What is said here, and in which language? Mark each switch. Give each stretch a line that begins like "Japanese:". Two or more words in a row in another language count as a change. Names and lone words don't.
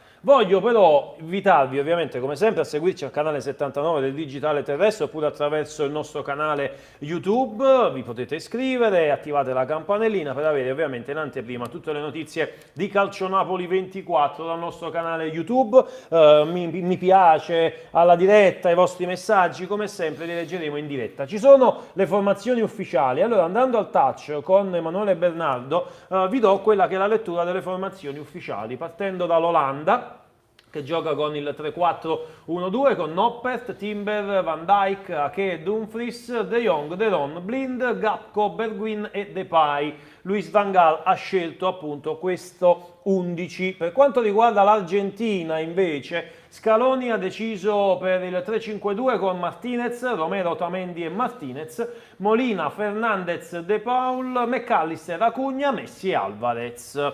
Italian: Voglio però invitarvi ovviamente come sempre a seguirci al canale 79 del Digitale Terrestre oppure attraverso il nostro canale YouTube, vi potete iscrivere, attivate la campanellina per avere ovviamente in anteprima tutte le notizie di Calcio Napoli 24 dal nostro canale YouTube, mi piace alla diretta, i vostri messaggi come sempre li leggeremo in diretta. Ci sono le formazioni ufficiali, allora andando al touch con Emanuele Bernardo vi do quella che è la lettura delle formazioni ufficiali partendo dall'Olanda che gioca con il 3-4-1-2 con Noppert, Timber, Van Dijk, Ake, Dumfries, De Jong, De Ron, Blind, Gakpo, Bergwijn e Depay. Luis Van Gaal ha scelto appunto questo 11. Per quanto riguarda l'Argentina invece Scaloni ha deciso per il 3-5-2 con Martinez, Romero, Otamendi e Martinez, Molina, Fernandez, De Paul, McAllister, Acugna, Messi e Alvarez.